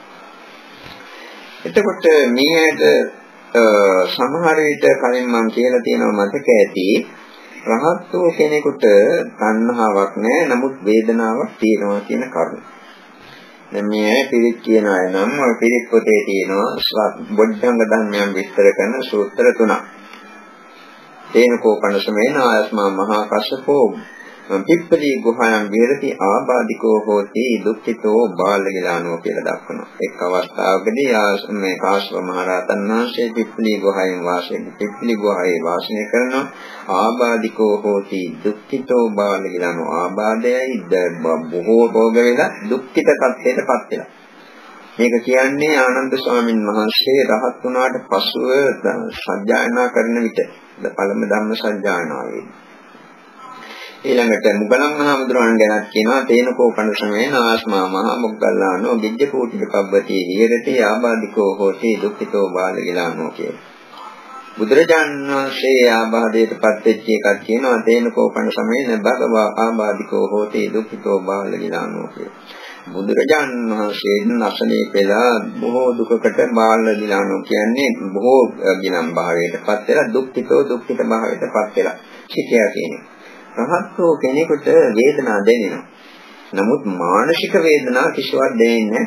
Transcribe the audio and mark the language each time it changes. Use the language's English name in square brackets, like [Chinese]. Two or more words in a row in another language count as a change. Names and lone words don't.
[Sinhala] එතකොට මේකට සමහර විට කලින් මම කියලා තියෙනවා මතක ඇති රහත් වූ කෙනෙකුට තණ්හාවක් නැහැ නමුත් වේදනාවක් තියෙනවා කියන කරුණ. දැන් මේ පිරිත් කියන අය නම් ඔය පිරිත් පොතේ තියෙනවා බොද්ධංග ධර්මයන් විස්තර කරන සූත්‍ර තුනක්. [Pali] තේන කෝපන සමේන ආයස්මා මහා කස්සපෝ පිප්පලි ගුහායන් විහෙරති ආබාධිකෝ හෝති දුක්ඛිතෝ බාලගිලානෝ කියලා දක්වනවා. [Sinhala] එක් අවස්ථාවකදී මේ කාශ්‍යප මහ රහතන් වහන්සේ පිප්පලි ගුහාවේ වාසය කරනවා. [Pali] ආබාධිකෝ හෝති දුක්ඛිතෝ බාලගිලානෝ [Sinhala] ආබාධයයි බොහෝ රෝග වෙලා දුක්ඛිත තත්ත්වයටපත් වෙලා. මේක කියන්නේ ආනන්ද ස්වාමීන් වහන්සේ රහත් වුණාට පසුව සත්‍යයනා කරන විට පළමු ධම්ම සත්‍යයනාවේ ඊළඟට මුගලන් මහමුදුරන් ගැනත් කියනවා [Pali] තේනකෝ කණු සමේන ආස්මා මහ මොග්ගල්ලානෝ විජ්ජ කෝටික පබ්බති විහෙරති ආබාධිකෝ හෝති දුක්ඛිතෝ බාලගිලානෝ [Sinhala] කියලා. බුදුරජාණන් වහන්සේ ආබාධයටපත් වෙච්ච එකක් කියනවා [Pali] තේනකෝ කණු සමේන භගවා ආබාධිකෝ හෝති දුක්ඛිතෝ බාලගිලානෝ [Sinhala] කියලා. බුදුරජාණන් වහන්සේ නැසනේ පෙළා බොහෝ දුකකට බාලගිලානෝ කියන්නේ බොහෝ ගිනම් භාවයටපත් වෙලා දුක්ඛිත භාවයටපත් වෙලා සිටියා කියන්නේ. රහත්ෝ කෙනෙකුට වේදනා දැනෙනවා. නමුත් මානසික වේදනා කිසිවක් දැනෙන්නේ නැහැ.